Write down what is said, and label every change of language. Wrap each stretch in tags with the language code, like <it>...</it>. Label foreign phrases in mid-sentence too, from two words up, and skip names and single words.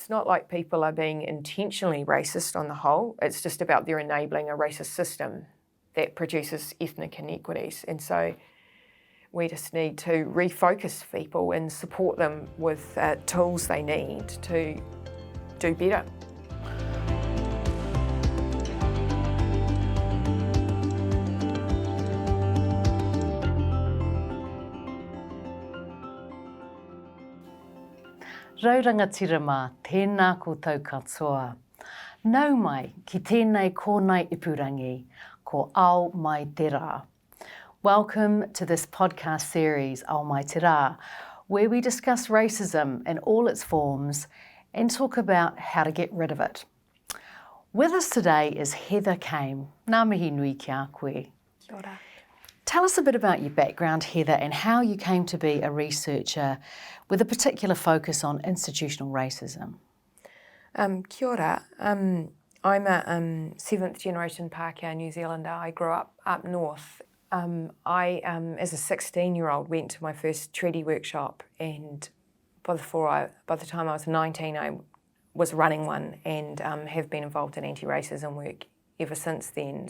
<en>it's not like people are being intentionally racist on the whole. It's just about they're enabling a racist system that produces ethnic inequities. And so we just need to refocus people and support them with tools they need to do better.</en> <mi>Rauranga tira mā, tēnā koutou katoa. Nau mai ki tēnei kōnei ipurangi, ko Ao Mai Te Rā.</mi> <en>Welcome to this podcast series, Ao Mai Te Rā, where we discuss racism in all its forms and talk about how to get rid of it. With us today is Heather Kame.</en> <mi>Nā mihi nui ki a koe. Kia ora.</mi> <en>Tell us a bit about your background, Heather, and how you came to be a researcher with a particular focus on institutional racism.</en> <mi>Kia ora.</mi> <en>I'm a seventh generation Pākehā New Zealander. I grew up north. I, as a 16-year-old, went to my first treaty workshop, and by the time I was 19, I was running one and have been involved in anti-racism work ever since then.</en>